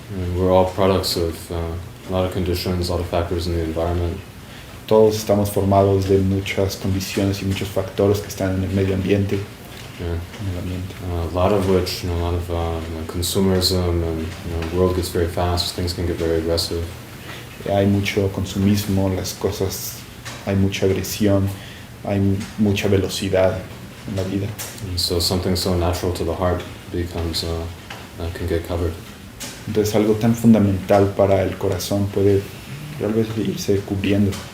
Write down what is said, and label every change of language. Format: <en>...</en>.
<en>And we're all products of a lot of conditions, a lot of factors in the environment.</en> <es>Todos estamos formados de muchas condiciones y muchos factores que están en el medio ambiente.</es> <en>Yeah.</en> <es>En el ambiente.</es> <en>A lot of which, a lot of consumerism, and the world gets very fast, things can get very aggressive.</en> <es>Hay mucho consumismo, las cosas, hay mucha agresión, hay mucha velocidad en la vida.</es> <en>And so something so natural to the heart becomes, can get covered.</en> <es>Entonces algo tan fundamental para el corazón puede tal vez irse cubriendo.</es>